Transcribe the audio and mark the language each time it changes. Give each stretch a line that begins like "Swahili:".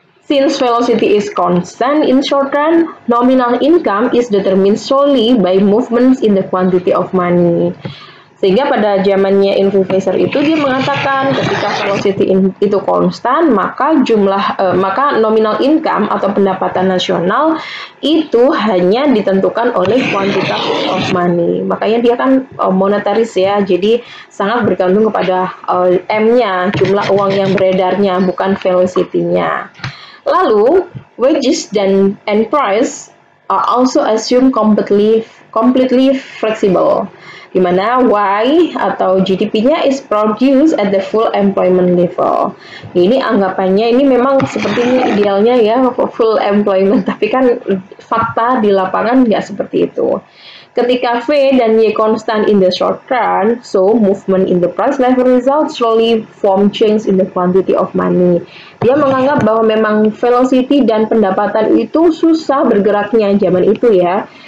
English: Since velocity is constant in short run, nominal income is determined solely by movements in the quantity of money.
Indonesian: Sehingga pada zamannya Irving Fisher itu dia mengatakan ketika velocity itu konstan, maka maka nominal income atau pendapatan nasional itu hanya ditentukan oleh kuantitas
English: of money.
Indonesian: Makanya dia kan monetaris ya, jadi sangat bergantung kepada M-nya, jumlah uang yang beredarnya, bukan velocity-nya. Lalu
English: wages and price are also assumed completely flexible,
Indonesian: di mana Y atau GDP-nya
English: is produced at the full employment level.
Indonesian: Ini anggapannya ini memang sepertinya idealnya ya full employment, tapi kan fakta di lapangan nggak seperti itu. Ketika V dan Y
English: constant in the short run, so movement in the price level result slowly form change in the quantity of money.
Indonesian: Dia menganggap bahwa memang velocity dan pendapatan itu susah bergeraknya zaman itu ya.